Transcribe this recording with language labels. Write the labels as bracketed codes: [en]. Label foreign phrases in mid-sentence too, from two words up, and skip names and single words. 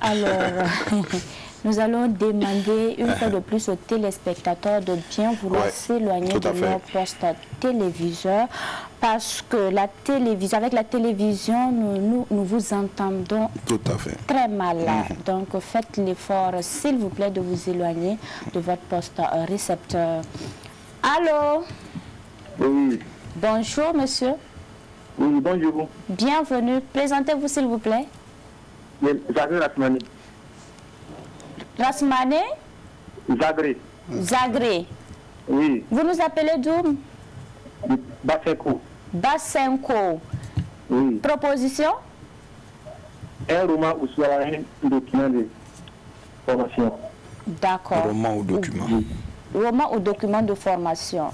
[fr] Alors, nous allons demander une fois de plus aux téléspectateurs de bien vouloir s'éloigner de leur poste téléviseur parce que avec la télévision, nous vous entendons très mal. Donc, faites l'effort, s'il vous plaît, de vous éloigner de votre poste récepteur. Allô? Oui. Bonjour, monsieur. Oui, bonjour. Bienvenue. Présentez-vous, s'il vous plaît. Zagré Rasmane. Rasmane? Zagré. Oui. Vous nous appelez d'où? Basenko. Basenko. Oui. Proposition? Un roman ou soit un document de formation. D'accord. Roman ou document. Roman ou document de formation.